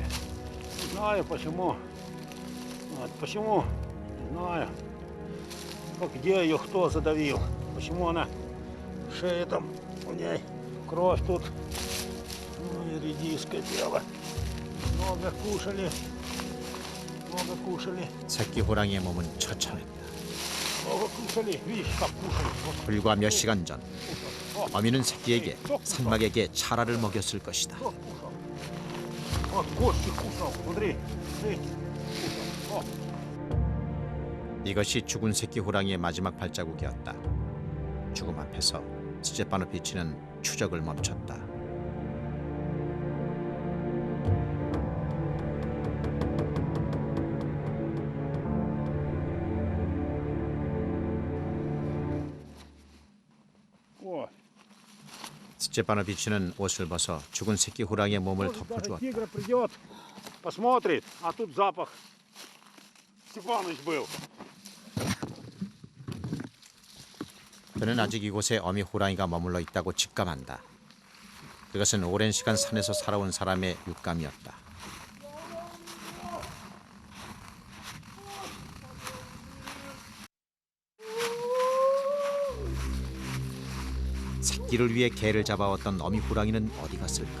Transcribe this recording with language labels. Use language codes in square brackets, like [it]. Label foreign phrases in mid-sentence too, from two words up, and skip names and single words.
[ru] Не знаю почему. Вот, почему? Не знаю. Ну, где ее кто задавил? Почему она шея там у ней кровь тут? Ну и редиска дело. Много кушали. Много кушали. [ko] 새끼 호랑이의 몸은 처참했다. [ru] Много кушали. Видишь, как кушали. Вот, [ko] 불과 몇 시간 전 어미는 새끼에게 산막에게 차라를 먹였을 것이다. [ru] кто кушал? Вот кости кушал. Смотри. Смотри. Кушал. О. [ko] 이것이 죽은 새끼 호랑이의 마지막 발자국이었다. 죽음 앞에서 스테파노비치는 추적을 멈췄다. [ru] Вот. [ko] 스테파노비치는 옷을 벗어 죽은 새끼 호랑이의 몸을 [ru] Может, даже [ko] 덮어주었다. [ru] тигр придет, посмотрит, а тут запах. Степаныч был. [ko] 그는 아직 이곳에 어미 호랑이가 머물러 있다고 직감한다. 그것은 오랜 시간 산에서 살아온 사람의 육감이었다. 새끼를 위해 개를 잡아왔던 어미 호랑이는 어디 갔을까?